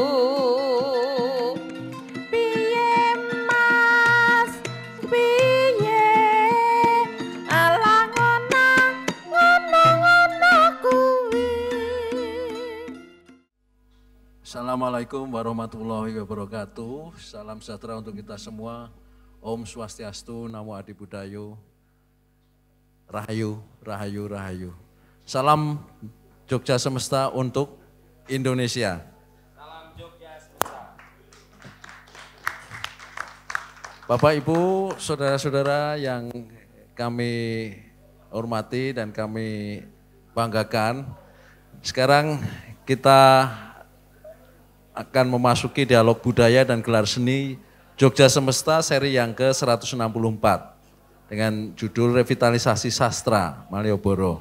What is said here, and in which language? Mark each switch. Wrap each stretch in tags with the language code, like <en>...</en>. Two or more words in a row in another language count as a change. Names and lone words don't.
<jv>Piye Mas piye ala ngono kuwi.</jv> <ar>Assalamualaikum warahmatullahi wabarakatuh.</ar> <id>Salam sejahtera untuk kita semua. Om Swastiastu, Namo Adi Budayo, Rahayu, Rahayu, Rahayu. Salam Jogja Semesta untuk Indonesia. Salam Jogja Semesta. Bapak Ibu, saudara-saudara yang kami hormati dan kami banggakan, sekarang kita akan memasuki dialog budaya dan gelar seni Jogja Semesta seri yang ke-164 dengan judul Revitalisasi Sastra Malioboro.</id>